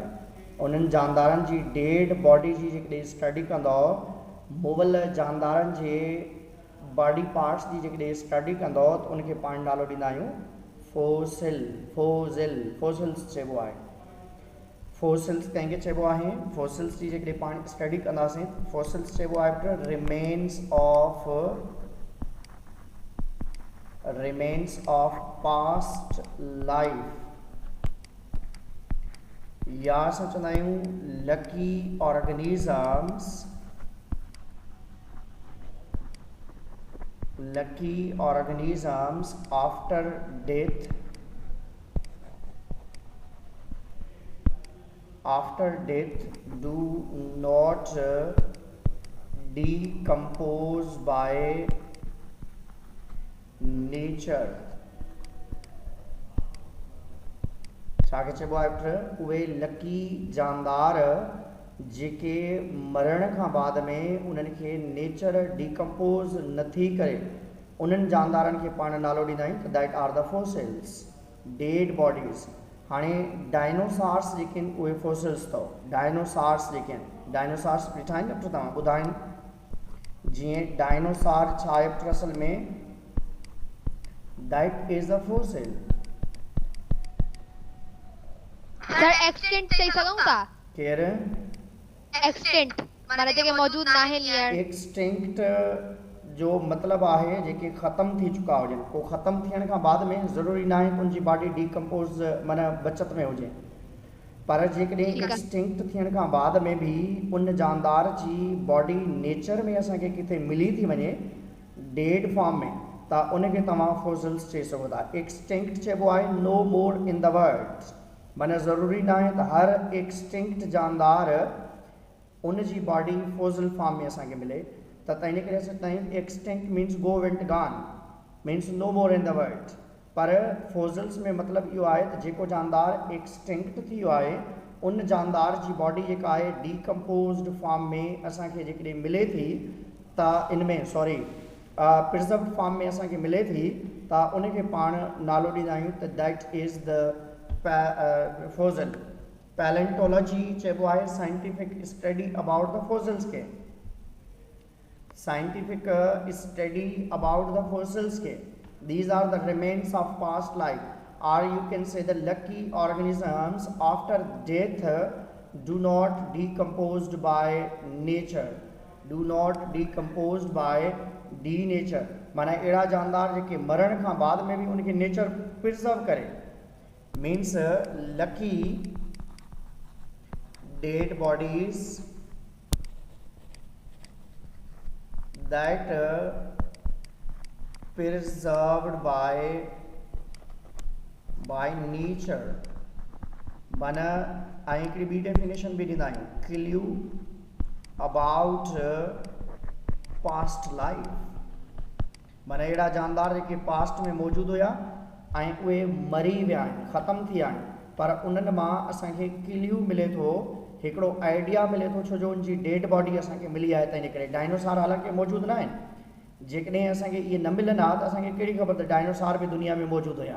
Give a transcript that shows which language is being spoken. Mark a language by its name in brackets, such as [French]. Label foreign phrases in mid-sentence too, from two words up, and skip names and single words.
[Sindhi] उन्हनि जानदारनि जी [English] dead body [Sindhi] जी जेकॾहिं स्टडी कंदो मुवल जानदारनि जे [English] body parts [Sindhi] जी जेकॾहिं स्टडी कंदो त उनखे पाण नालो ॾींदा आहियूं फोसिल्स चइबो आहे। फोसिल्स कंहिंखे चइबो आहे? फोसिल्स जी जेकॾहिं पाण स्टडी कंदासीं फोसिल्स चइबो आहे [English] remains of past life [Sindhi] या असां चवंदा आहियूं लकी [English] organisms after death do not decompose by nature। [Sindhi] छा खे चइबो आहे? उहे लकी जानदार जेके मरण खां बाद में उन्हनि खे [English] nature decompose [Sindhi] नथी करे उन्हनि जानदारनि खे पाण नालो ॾींदा आहियूं त [English] that are the fossils dead bodies. [Sindhi] हाणे डायनोसॉर्स जेके आहिनि उहे फोसिल्स अथव। डायनोसॉर्स जेके आहिनि डायनोसॉर्स ॾिठा आहिनि न तव्हां ॿुधाइनि जीअं डायनोसॉर छा आहे असल में [English] that is a fossil. [Sindhi] सर एक्सटेंट चई सघूं था? केर एक्सटेंट माने जेके मौजूद नाहिनि हींअर। एक्सटिंक्ट जो मतलब आहे जेके ख़त्म थी चुका हुजनि। को ख़त्म थियण खां बाद में ज़रूरी न आहे उनजी [English] body decompose [Sindhi] माना बचत में हुजे पर जेकॾहिं एक्सटिंक्ट थियण खां बाद में भी उन जानदार जी बॉडी नेचर में असांखे किथे मिली थी वञे [English] dead form [Sindhi] में त उनखे तव्हां फोसिल्स चई सघो था। एक्सटिंक्ट चइबो आहे [English] no more in the world [Sindhi] माना ज़रूरी न आहे त हर एक्सटिंक्ट जानदार उन जी बॉडी फोसिल फॉर्म में असांखे मिले त इन करे असां चवंदा आहियूं [English] extinct means go went gone means no more in the world. [Sindhi] पर फोसिल्स में मतिलबु इहो आहे त जेको जानदार एक्सटिंक्ट थी वियो आहे उन जानदार जी बॉडी जेका आहे [English] decomposed form [Sindhi] में असांखे जेकॾहिं मिले थी त इन में [English] preserved form [Sindhi] में असांखे मिले थी त उनखे पाण नालो ॾींदा आहियूं त [English] that is the fossil. पैलेंटोलॉजी [Sindhi] चइबो आहे [English] scientific study about the fossils के, scientific study about the fossils के। These are the remains of past life, or you can say the lucky organisms after death do not decomposed by nature, do not decomposed by denature। [Sindhi] माना अहिड़ा जानदार जेके मरण खां बाद में भी उनके नेचर प्रिजर्व करे, [English] means lucky dead bodies that preserved by nature। [Sindhi] माना ऐं हिकिड़ी ॿी डेफिनेशन बि ॾींदा आहियूं, [English] clue about past life. [Sindhi] माना अहिड़ा जानदार जेके पास्ट में मौजूदु हुया ऐं उहे मरी विया आहिनि, ख़तमु थी विया आहिनि, पर उन्हनि मां असांखे क्ल्यू मिले थो, हिकिड़ो आइडिया मिले थो, छो जो उनजी डेड बॉडी असांखे मिली आहे। त इन करे डायनासॉर हालांकि मौजूदु न आहिनि, जेकॾहिं असांखे इहे न मिलनि हा त असांखे कहिड़ी ख़बर त डायनासॉर बि दुनिया में मौजूदु हुया।